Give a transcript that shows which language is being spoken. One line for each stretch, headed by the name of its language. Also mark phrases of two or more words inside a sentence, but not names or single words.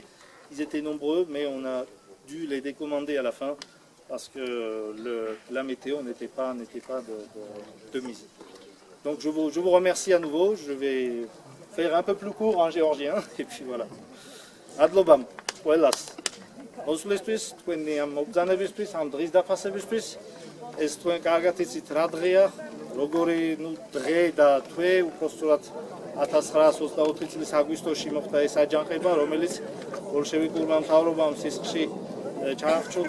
French: Ils étaient nombreux, mais on a dû les décommander à la fin, parce que la météo n'était pas de mise. Donc je vous remercie à nouveau. Je vais faire un peu plus court en géorgien, et puis voilà.
Georgian: Adlobam, ყველას. მოსვლისთვის, თქვენი ამ მობრძანებისთვის, ამ დღის დაფასებისთვის, ეს თქვენ კარგად იცით რა დღეა, როგორი დღე და თვე, უпростად 1924 წლის აგვისტოში მოხდა ეს აჯანყება, რომელიც ბოლშევიკურმა მთავრობამ სისხლში ჩაახშობდა.